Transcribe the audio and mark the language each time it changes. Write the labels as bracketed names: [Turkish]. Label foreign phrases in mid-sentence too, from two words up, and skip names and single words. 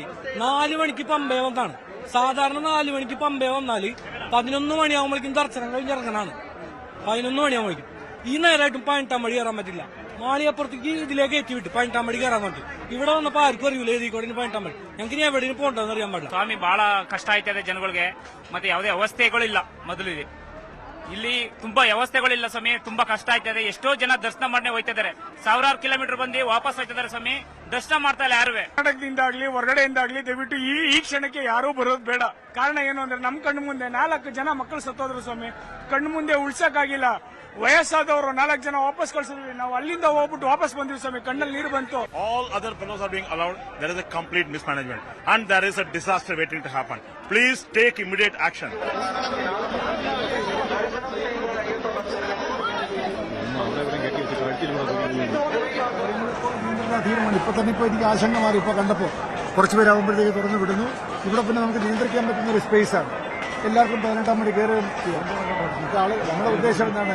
[Malayalam] 4 മണിക്ക് പമ്പയെ വന്നാണ്. സാധാരണ 4 മണിക്ക് പമ്പയെ വന്നാല് 11 മണിയാകുമ്പോഴേക്കും ദർശനം കഴിഞ്ഞിറങ്ങാനാണ്. 11 മണിയാകുമ്പോഴേക്കും ഈ നേരമായിട്ടും 18-ാം പടി കയറാൻ പറ്റില്ല. മാളിയപ്പുറത്തേക്ക് ഇതിലേക്ക് ഏറ്റി വിട്ട് 18-ാം പടി കയറാൻ പറ്റും. ഇവിടെ വന്നപ്പോൾ ആർക്കും അറിയില്ല ഏതിക്കോടെ 18-ാം പടി. ഞങ്ങൾക്ക് ഇനി എവിടെയും പോകണ്ടെന്ന് അറിയാൻ പാടില്ല. [Kannada] ಸ್ವಾಮಿ ಬಹಳ ಕಷ್ಟ ಆಯ್ತದೆ ಜನಗಳಿಗೆ. ಮತ್ತೆ ಯಾವುದೇ ವ್ಯವಸ್ಥೆಗಳಿಲ್ಲ. ಮೊದಲು ಇಲ್ಲಿ ತುಂಬಾ ವ್ಯವಸ್ಥೆಗಳಿಲ್ಲ ಸ್ವಾಮಿ. ತುಂಬಾ ಕಷ್ಟ ಆಯ್ತದೆ. ಎಷ್ಟೋ ಜನ ದರ್ಶನ ಮಾಡನೆ ಹೋಯ್ತಿದ್ದಾರೆ. 1000 ಕಿಲೋಮೀಟರ್ ಬಂದು ವಾಪಸ್ ಹೋಯ್ತಿದ್ದಾರೆ ಸ್ವಾಮಿ. ದರ್ಶನ ಮಾಡ್ತಾ ಇಲ್ಲ ಯಾರುವೆ. ಕರ್ನಾಟಕದಿಂದಾಗ್ಲಿ ಹೊರಗಡೆಯಿಂದಾಗ್ಲಿ ದಯವಿಟ್ಟು ಈ ಕ್ಷಣಕ್ಕೆ ಯಾರೂ ಬರೋದು ಬೇಡ. ಕಾರಣ ಏನು ಅಂದ್ರೆ ನಮ್ಮ ಕಣ್ಣು ಮುಂದೆ 4 ಜನ ಮಕ್ಕಳು ಸತ್ತೋದ್ರು ಸ್ವಾಮಿ. ಕಣ್ಣು ಮುಂದೆ ಉಳ್ಸಕ್ಕಾಗಿಲ್ಲ. ವಯಸ್ಸಾದವರು 4 ಜನ ವಾಪಸ್ ಕಳ್ಸಿದ್ವಿ. ನಾವು ಅಲ್ಲಿಂದ ಹೋಗ್ಬಿಟ್ಟು ವಾಪಸ್ ಬಂದಿವಿ ಸ್ವಾಮಿ. ಕಣ್ಣಲ್ಲಿ ನೀರು ಬಂತು. [English] All other fellows are being allowed. There is a complete mismanagement and there is a disaster waiting to happen. Please take immediate action. [Malayalam] തീരുമാനം ഇപ്പോൾ തന്നെ എനിക്ക് ആശങ്ക മാറി. ഇപ്പോൾ കണ്ടപ്പോൾ കുറച്ച് പേരാകുമ്പോഴത്തേക്ക് തുറന്നു വിടുന്നു. ഇവിടെ പിന്നെ നമുക്ക് നിയന്ത്രിക്കാൻ പറ്റുന്ന ഒരു സ്പേസാണ്. എല്ലാവർക്കും 18-ാം പടി കയറുകയും ചെയ്യാം. നമ്മുടെ ഉദ്ദേശം എന്താണ്?